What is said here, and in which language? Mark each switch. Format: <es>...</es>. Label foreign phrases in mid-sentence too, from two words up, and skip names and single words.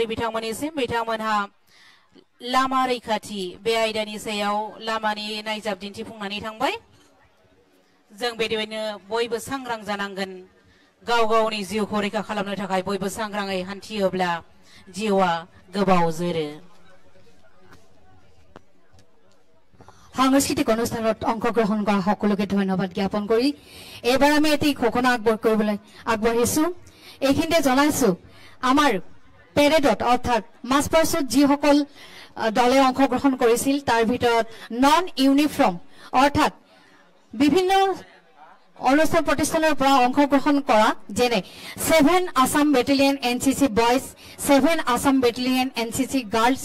<brx>बिथांमोननिसिम बिथांमोनहा लामा रैखाथि बे आयदानि सायाव लामानि नायजाब दिन्थिफुंनानै थांबाय जों बेबायदिनो बयबो सांग्रां जानांगोन गाव गावनि जिउखौ रैखा खालामनो थाखाय बयबो सांग्राङै हान्थियोब्ला जिउआ गोबाव जोरो</brx> <as>সাংস্কৃতিক অনুষ্ঠানত অংশগ্ৰহণ কৰা সকলোকে ধন্যবাদ জ্ঞাপন কৰি এবাৰ আমি এটি ঘোষণা আগবঢ়াইছো এইখিনিতে জনাইছো আমাৰ পেৰেডত অৰ্থাৎ মাছপাৰ্চত যিসকল দলে অংশগ্ৰহণ কৰিছিল তাৰ ভিতৰত</as> <en>non uniform</en> <as>অৰ্থাৎ বিভিন্ন অনুষ্ঠান প্ৰতিষ্ঠানৰ পৰা অংশগ্ৰহণ কৰা যেনে 7 আসাম বেটেলিয়ন এনসিসি বয়জ 7 আসাম বেটেলিয়ন এনসিসি গাৰ্লছ</as>